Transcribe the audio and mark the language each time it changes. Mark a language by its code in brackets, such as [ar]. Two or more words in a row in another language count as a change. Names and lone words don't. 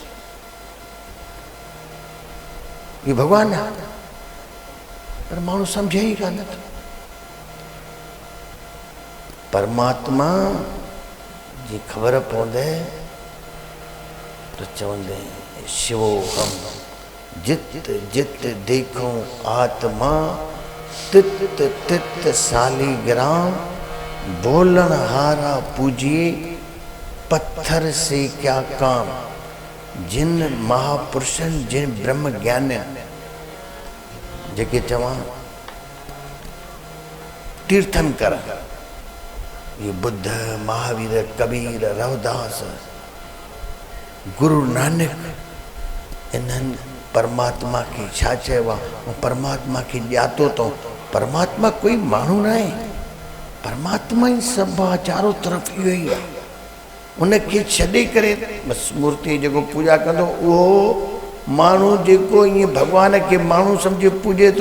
[sd] इहो भॻवानु आहे पर माण्हू सम्झे ई कान थो। परमात्मा जी ख़बर पवंदे तो चवंदे शिवो [hi] हम जित जित देखूं आत्मा, तित तित सालीग्राम, बोलन हारा पूजिए पत्थर से क्या काम। [sd] जिन महापुरुषनि जिन ब्रह्म ज्ञानी जेके चवां तीर्थंकर, ये बुद्ध महावीर कबीर रविदास गुरु नानक, इन्हनि परमात्मा खे छा चयो आहे? परमात्मा खे ॼातो अथऊं। परमात्मा कोई माण्हू न आहे, परमात्मा ई सभु आहे, चारों तरफ़ इहो ई आहे। उनखे छॾे करे बसि मूर्ति जेको पूजा कंदो उहो माण्हू जेको ईअं भॻवान खे माण्हू सम्झे पूॼे थो।